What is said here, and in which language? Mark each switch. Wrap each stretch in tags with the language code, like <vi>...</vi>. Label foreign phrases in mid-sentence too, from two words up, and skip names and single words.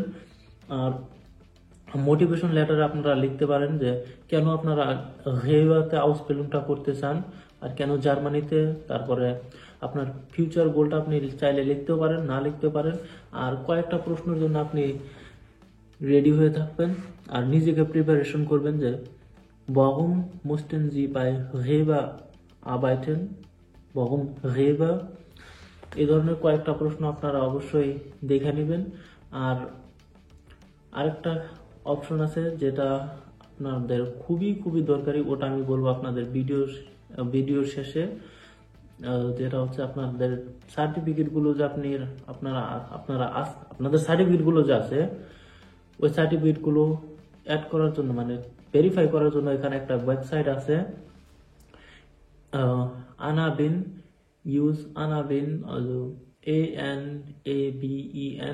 <bn>আর</bn> <en>motivation letter</en> <bn>আপনারা লিখতে পারেন যে কেন আপনারা হেওয়াতে আউসবিল্ডিংটা করতে চান আর কেন জার্মানিতে। তারপরে আপনার</bn> <en>future goal</en> <bn>আপনি চাইলে লিখতেও পারেন, না লিখতে পারেন। আর কয়েকটা প্রশ্নের জন্য আপনি রেডি হয়ে থাকবেন আর নিজেকে প্রিপারেশন করবেন যে</bn> <de>warum mussten Sie bei Rewe arbeiten? Warum Rewe?</de> <bn>এই ধরনের কয়েকটা প্রশ্ন আপনারা অবশ্যই দেখে নেবেন। আর আরেকটা অপশন আছে যেটা আপনাদের খুবই খুবই দরকারি, ওটা আমি বলবো আপনাদের ভিডিওর শেষে। যেটা হচ্ছে আপনাদের সার্টিফিকেটগুলো যে আপনাদের সার্টিফিকেটগুলো যে আছে ওই সার্টিফিকেটগুলো অ্যাড করার জন্য মানে ভেরিফাই করার জন্য এখানে একটা ওয়েবসাইট আছে, Anabin, also ANABEN।</bn>